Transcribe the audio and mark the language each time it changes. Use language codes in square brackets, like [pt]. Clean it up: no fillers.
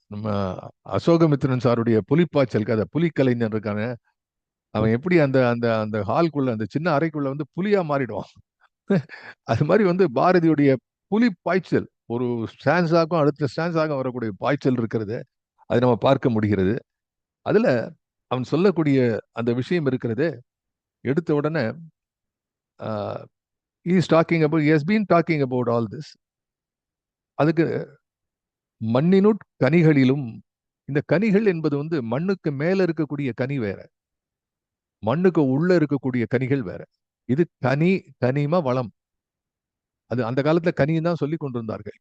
[ta] நம்ம அசோகமித்ரன் சாருடைய புலிப்பாய்ச்சல் கதை, புலிக்கலைஞர் இருக்கான, அவன் எப்படி அந்த அந்த அந்த ஹால்குள்ள, அந்த சின்ன அறைக்குள்ள புலியா மாறிடுவான். அது மாதிரி பாரதியுடைய புலி பாய்ச்சல், ஒரு ஸ்டான்ஸாகும் அடுத்த ஸ்டான்ஸாக வரக்கூடிய பாய்ச்சல் இருக்கிறது, அதை நம்ம பார்க்க முடிகிறது. அதுல அவன் சொல்லக்கூடிய அந்த விஷயம் இருக்கிறது. எடுத்த உடனே [en] he is talking about, he has been talking about all this. [ta] அதுக்கு மண்ணினுட் கனிகளிலும், இந்த கனிகள் என்பது மண்ணுக்கு மேல இருக்கக்கூடிய கனி வேற, மண்ணுக்கு உள்ள இருக்கக்கூடிய கனிகள் வேற. இது கனி, கனிம வளம். அது அந்த காலத்துல கனின்னு தான் சொல்லி கொண்டிருந்தார்கள்.